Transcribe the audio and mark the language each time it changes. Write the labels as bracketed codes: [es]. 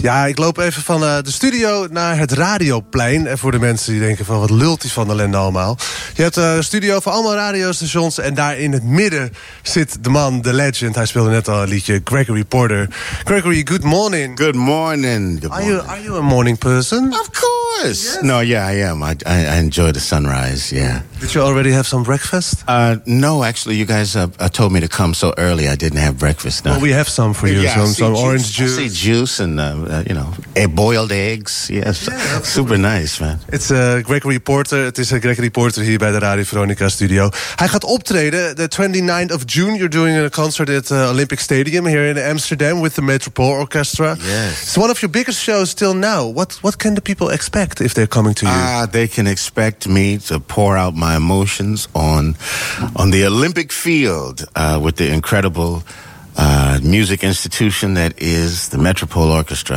[nl] Ja, ik loop even van de studio naar het radioplein. En voor de mensen die denken van wat lult die van de ellende allemaal. Je hebt een studio voor allemaal radiostations. En daar in het midden zit de man, de legend. Hij speelde net al een liedje, Gregory Porter. [en] Gregory, good morning. Good morning. Good morning. Are you a morning person? Of course. Yes. No, yeah, I am. I enjoy the sunrise, yeah. Did you already have some breakfast? No, actually, you guys told me to come so early I didn't have breakfast. No. Well, we have some for you, yeah, some juice. Orange juice. I see juice and, boiled eggs. Yes, yeah, super nice, man. It's Gregory Porter. It is Gregory Porter here by the Radio Veronica studio. [nl] Hij gaat optreden [en] the 29th of June. You're doing a concert at Olympic Stadium here in Amsterdam with the Metropole Orchestra. Yes. It's one of your biggest shows till now. What can the people expect if they're coming to you? They can expect me to pour out my emotions on the Olympic field with the incredible music institution that is the Metropole Orchestra.